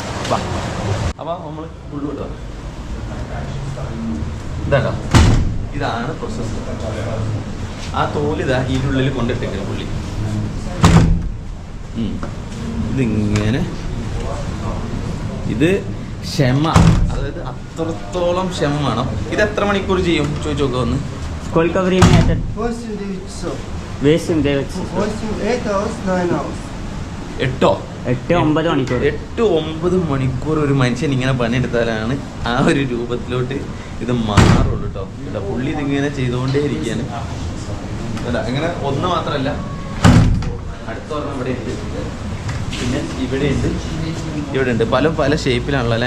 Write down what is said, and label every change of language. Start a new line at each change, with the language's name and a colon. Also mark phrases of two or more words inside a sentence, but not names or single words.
Malayalam: വാ, അപ്പോൾ നമ്മൾ ഉള്ളോട്ട് വാ. ഇതാ, ഇതാണ് പ്രോസസ്സ്. ആ തോലിതാ ഇതിൻ്റെ ഉള്ളിൽ കൊണ്ടിട്ടേക്കില്ല പുള്ളി. ഇതിങ്ങനെ ഇത് ക്ഷമ, അതായത് അത്രത്തോളം ക്ഷമ വേണം. ഇത് എത്ര മണിക്കൂർ ചെയ്യും ചോദിച്ചു നോക്കുക ഒന്ന്.
Russian: Сколько времени это? 8-9 часов. 8-9 часов.
English: 8 hours, 9 hours. 8-9 മണിക്കൂർ.
Malayalam: 8-9 മണിക്കൂർ ഒരു മനുഷ്യൻ ഇങ്ങനെ പണിയെടുത്താലാണ് ആ ഒരു രൂപത്തിലോട്ട് ഇത് മാറുള്ളൂ കേട്ടോ. കേട്ടോ, പുള്ളി ഇതിങ്ങനെ ചെയ്തുകൊണ്ടേ ഇരിക്കുകയാണ് കേട്ടോ. അങ്ങനെ ഒന്ന് മാത്രമല്ല, അടുത്ത പറഞ്ഞ ഇവിടെ ഉണ്ട്, പിന്നെ ഇവിടെ ഉണ്ട്, പല ഷേപ്പിലാണല്ലോ അല്ലേ.